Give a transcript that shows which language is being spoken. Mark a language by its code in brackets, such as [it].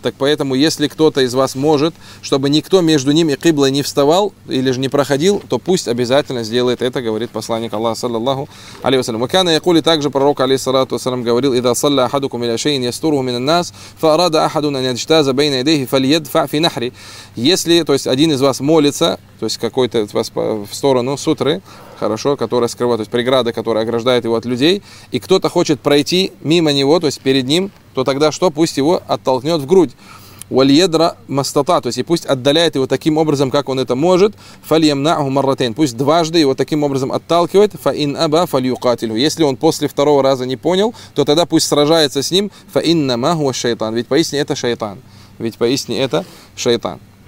[ru] Так поэтому, если кто-то из вас может, чтобы никто между ним и Киблой не вставал или же не проходил, то пусть обязательно сделает это, говорит посланник Аллаха, саллаллаху алейхи ва саллям. [ar] وَكَانَ يَقُولِ [ru] также пророк, алейхиссалату ва саллям, говорил: [ar] إِذَا صَلَّى أَحَدُكُمْ إِلَى شَيْءٍ يَسْتُرُهُ مِنَ النَّاسِ فَأَرَادَ أَحَدٌ أَنْ يَجْتَازَ بَيْنَ يَدَيْهِ فَلْيَدْفَعْ فِي نَحْرِ. [ru] Если, то есть один из вас молится, то есть какой-то вас в сторону сутры, хорошо, которая скрывает, то есть преграда, которая ограждает его от людей, и кто-то хочет пройти мимо него, то есть перед ним, то тогда что? Пусть его оттолкнет в грудь. [ar] وليدرأ ما استطاعت, [ru] то есть и пусть отдаляет его таким образом, как он это может, [ar] فليمنعه مرتين, [ru] пусть дважды его таким образом отталкивает, [ar] فإن أبى فليقاتله, [ru] если он после второго раза не понял, то тогда пусть сражается с ним, [ar] فإنما هو الشيطان, [ru] ведь поистине это шайтан, ведь поистине это шайтан.